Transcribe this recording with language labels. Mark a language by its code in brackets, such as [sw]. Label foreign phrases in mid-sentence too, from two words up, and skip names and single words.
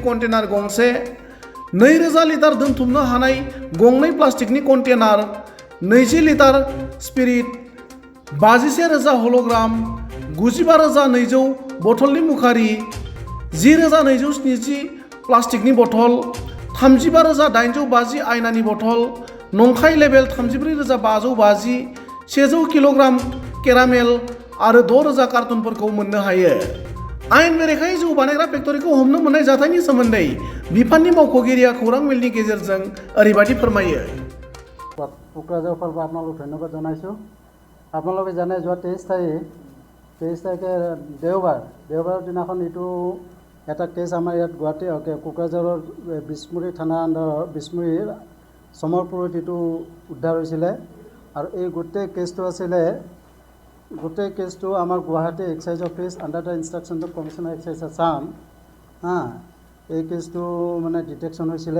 [brx] कन्टेनार गंसे, 2000 लिटार दोनथुमनो हानाय गंनै प्लास्टिकनि कन्टेनार, 20 लिटार स्पिरिट, 51,000 हल'ग्राम, 95,200 बथलनि मुखारि, 10,270 प्लास्टिकनि बथल, 35,850 आयनानि बथल, नंखाय लेबेल 34,550, 100 किल'ग्राम केरामेल आरो 6,000 कार्टुनफोरखौ मोननो हायो। आयेन बेरेखायै जौ बानायग्रा फेक्टरिखौ हमनो मोननाय जाथायनि सोमोन्दै बिफाननि मावख'गिरिया खौरां मेलनि गेजेरजों ओरैबायदि फोरमायो। [as] কোকৰাঝাৰৰ ফালৰ পৰা আপোনালোক ধন্যবাদ জনাইছোঁ। আপোনালোকে জানে যোৱা 23 তাৰিখে দেওবাৰৰ দিনাখন এইটো এটা কেছ আমাৰ ইয়াত গুৱাহাটী কোকৰাঝাৰৰ বিছমুৰি থানা আণ্ডাৰৰ বিছমুৰিৰ সমৰপুৰত এইটো উদ্ধাৰ হৈছিলে আৰু এই গোটেই কেছটো আমাৰ গুৱাহাটী [en] excise office under the instructions of commissioner excise Assam [as] এই কেছটো মানে ডিটেকশ্যন হৈছিলে।